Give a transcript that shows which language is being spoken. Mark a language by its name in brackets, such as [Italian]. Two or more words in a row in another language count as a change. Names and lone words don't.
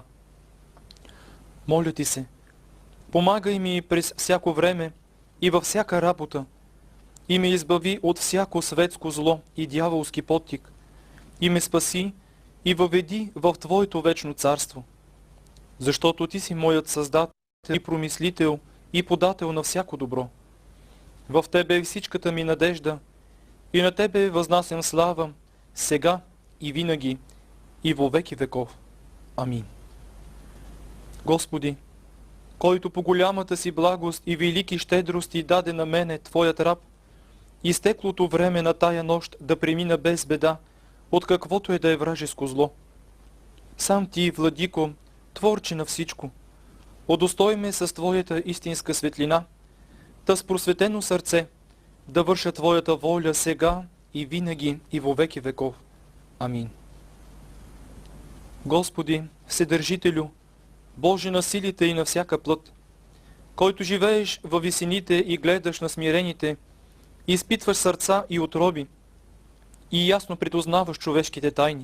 [Bulgarian] Моля Ти се, помагай ми през всяко време и във всяка работа, и ме избави от всяко светско зло и дяволски подтик, и ме спаси и въведи в Твоето вечно царство, защото Ти си моят Създател и промислител и подател на всяко добро. В Тебе е всичката ми надежда и на Тебе възнасям слава, сега и винаги и во веки веков. Амин. Господи, който по голямата си благост и велики щедрости даде на мене, Твоят раб, изтеклото време на тая нощ да премина без беда, от каквото е да е вражеско зло. Сам Ти, Владико, Творче на всичко, удостой ме с Твоята истинска светлина, та с просветено сърце да върша Твоята воля сега и винаги и во веки веков. Амин. Господи, Вседържителю, Боже на силите и на всяка плът, който живееш във висините и гледаш на смирените, изпитваш сърца и утроби, и ясно припознаваш човешките тайни.